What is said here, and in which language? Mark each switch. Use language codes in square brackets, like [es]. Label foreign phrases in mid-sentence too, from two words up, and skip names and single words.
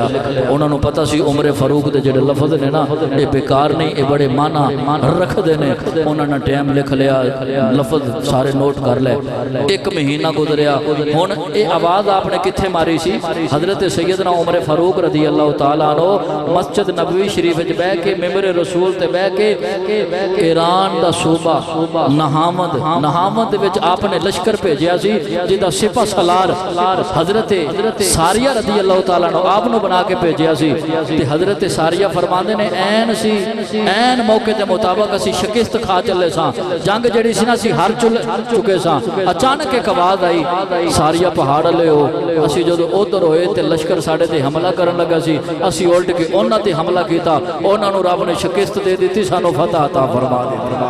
[pa] اوہناں نوں پتا سی عمر فاروق دے جیہڑے لفظ نے نا ایہ بیکار نہیں، ایہ بڑے معنی رکھدے نے. اوہناں نے ٹائم لکھ لیا، لفظ سارے نوٹ کر لئے. اک مہینہ گزریا، ہن ایہ آواز آپ نے کتھے ماری سی? حضرت سیدنا عمر فاروق [ar] رضي الله تعالى عنه [pa] مسجد نبوی شریف وچ بیٹھ کے منبر رسول تے بیٹھ کے ایران ایران کا صوبہ نہاوند نہاوند وچ آپ نے لشکر بھیجیا سی جیہدا سپہ سالار حضرت ساریہ [ar] رضي الله تعالى [pa] نے آپ نوں بنا کے بھیجیا سی تے حضرت ساریہ فرماندے نے عین موقعے دے مطابق اسیں شکست کھا چلے ساں جنگ جیہڑی سی نا اسیں ہار چکے ساں اچانک اک آواز آئی ساریہ پہاڑ ول ہو اسیں جدوں اودھر ہوئے تے لشکر ساڈے تے حملہ کرن لگا سی اسیں الٹ کے اوہناں تے حملہ کیتا اوہناں نوں رب نے شکست دے دتی سانوں فتح عطا فرما دتی